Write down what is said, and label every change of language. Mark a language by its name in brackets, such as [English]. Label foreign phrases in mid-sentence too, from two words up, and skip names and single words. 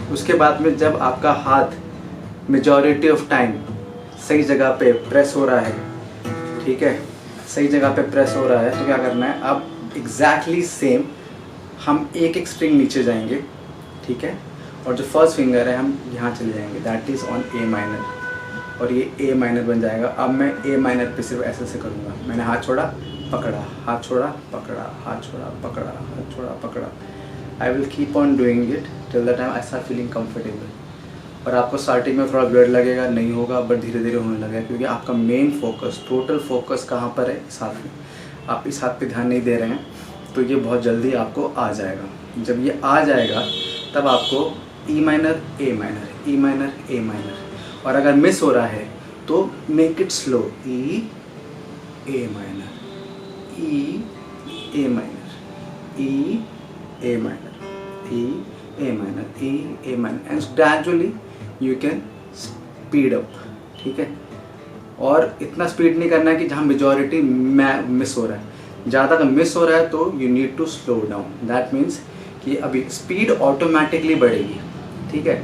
[Hindi] उसके बाद में जब आपका हाथ [English] majority of time [Hindi] सही जगह पे प्रेस हो रहा है, ठीक है, सही जगह पे प्रेस हो रहा है, तो क्या करना है, अब [English] exactly same [Hindi] हम एक स्ट्रिंग नीचे जाएंगे, ठीक है, और जो [English] first finger [Hindi] है हम यहाँ चले जाएंगे, [English] that is on A minor, [Hindi] और ये [English] A minor [Hindi] बन जाएगा। अब मैं [English] A minor [Hindi] पे सिर्फ ऐसे से करूँगा, मैंने हाथ छोड़ा, पकड़ा, हाथ छोड़ा, पकड़ा, हाथ छोड़ा, पकड़ा, हाथ छोड़ा, पकड़ा। [English] I will keep on doing it till the time I start feeling comfortable. [Hindi] और आपको स्टार्टिंग में थोड़ा वेट लगेगा, नहीं होगा, बट धीरे धीरे होने लगेगा, क्योंकि आपका [English] main focus, total focus [Hindi] कहाँ पर है, इस हाथ में। आप इस हाथ पे ध्यान नहीं दे रहे हैं, तो ये बहुत जल्दी आपको आ जाएगा। जब ये आ जाएगा तब आपको [English] E minor, A minor, E minor, A minor, [Hindi] और अगर मिस हो रहा है तो [English] make it slow, E A minor, E A minor, E A minor, E A minor, E A minor, and gradually you can speed up, [Hindi] ठीक है। और इतना स्पीड नहीं करना है कि जहाँ मेजॉरिटी मिस हो रहा है। ज़्यादा अगर मिस हो रहा है तो [English] you need to slow down, that means [Hindi] कि अभी स्पीड ऑटोमेटिकली बढ़ेगी, ठीक है।